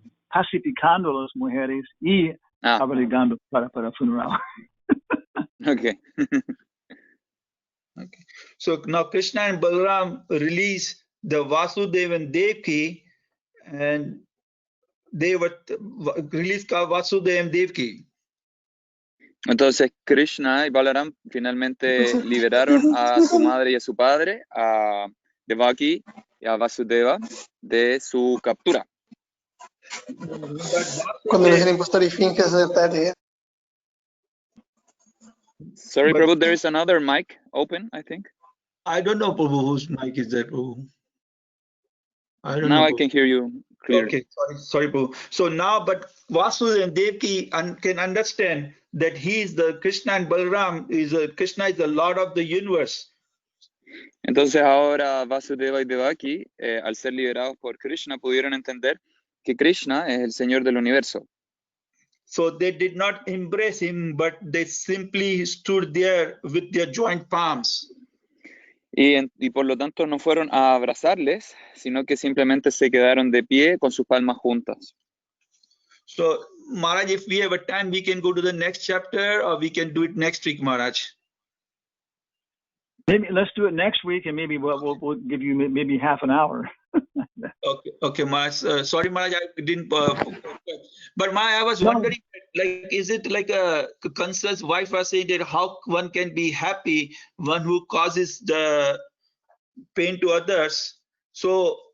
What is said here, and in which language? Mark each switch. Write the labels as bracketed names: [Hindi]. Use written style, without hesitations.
[Spanish] Pacificando a las mujeres y abrigando para el funeral. [English] Okay. Okay. So now Krishna and Balram release the Vasudeva and Devaki, and they were released Vasudeva and Devaki. [Spanish] Entonces Krishna y Balaram finalmente liberaron a su madre y a su padre, a Devaki y a Vasudeva, de su captura. Cuando eres el impostor y finges ser [English] Sorry, Prabhu, there is another mic open, I think. I don't know, Prabhu, whose mic is that, Prabhu? I don't now know. I can hear you clearly. Okay, sorry, Prabhu. So now, but Vasudeva and Devaki can understand that he is the Krishna and Balram Krishna is the Lord of the universe. [Spanish] Entonces ahora Vasudeva y Devaki, al ser liberados por Krishna, pudieron entender que Krishna es el Señor del universo. [English] So they did not embrace him, but they simply stood there with their joint palms. [Spanish] Y por lo tanto no fueron a abrazarles, sino que simplemente se quedaron de pie con sus palmas juntas. [English] So Maharaj, if we have a time, we can go to the next chapter, or we can do it next week, Maharaj. Maybe let's do it next week, and maybe we'll give you maybe half an hour. Okay, Maharaj. Sorry, Maharaj, I didn't. But I was wondering, like, is it like a Kansa's wife was saying that how one can be happy, one who causes the pain to others? So